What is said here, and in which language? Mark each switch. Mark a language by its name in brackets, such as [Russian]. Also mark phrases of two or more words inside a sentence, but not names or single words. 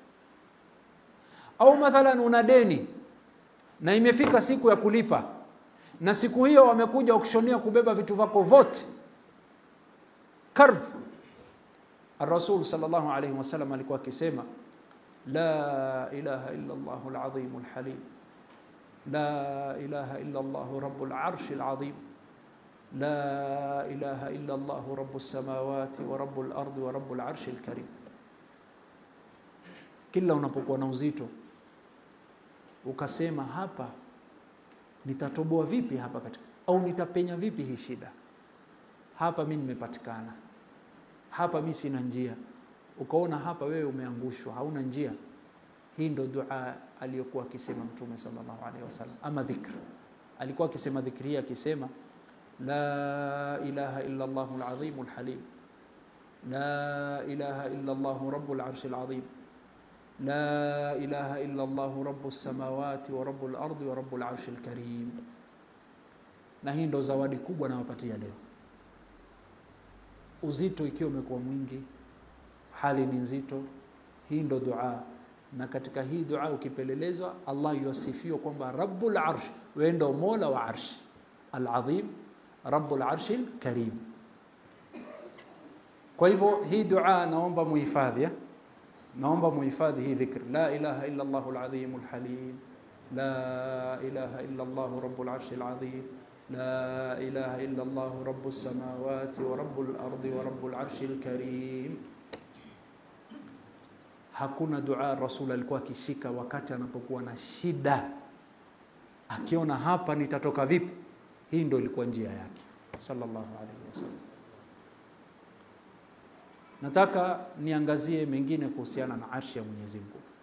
[Swahili] Au mathalan una deni na imefika siku ya kulipa, na siku hiyo wamekuja ukishonia kubeba vitu vako vote, karb. [Arabic] الرسول صلى الله عليه وسلم [Swahili] alikuwa akisema, [Arabic] لا إله إلا الله العظيم الحليم، لا إله إلا الله رب العرش العظيم، لا إله إلا الله رب السماوات ورب الأرض ورب العرش الكريم. [Swahili] Kila unapokuwa na uzito ukasema, hapa nitatoboa vipi hapa katika, au nitapenya vipi hii shida, hapa mimi nimepatikana, hapa mimi sina njia, ukaona hapa wewe umeangushwa, hauna njia, hii ndo dua aliyokuwa akisema Mtume [Arabic] صلى الله عليه وسلم. [Swahili] Ama dhikr, alikuwa akisema dhikri hii akisema, [Arabic] لا إله إلا الله العظيم الحليم، لا إله إلا الله رب العرش العظيم، لا إله إلا الله رب السماوات ورب الأرض ورب العرش الكريم. [Swahili] Na hii ndo zawadi kubwa nawapatia leo. Uzito ikiwa umekuwa mwingi, hali ni nzito, hii ndo dua. Na katika hii dua ukipelelezwa, Allah yusifiwa kwamba [Arabic] رب العرش, [Swahili] wewe ndo Mola wa [Arabic] العرش العظيم, رب العرش الكريم. [Swahili] Kwa hivyo hii dua naomba muhifadhi, naomba muhifadhi hii dhikr, [Arabic] لا إله إلا الله العظيم الحليم، لا إله إلا الله رب العرش العظيم، لا إله إلا الله رب السماوات ورب الأرض ورب العرش الكريم. [Swahili] Hakuna dua Rasul alikuwa akishika wakati anapokuwa na shida, akiona hapa nitatoka vipi. Hii ndio ilikuwa njia yake [Arabic] صلى الله عليه وسلم. [Swahili] Nataka niangazie mengine kuhusiana na arshi ya Mwenyezi Mungu.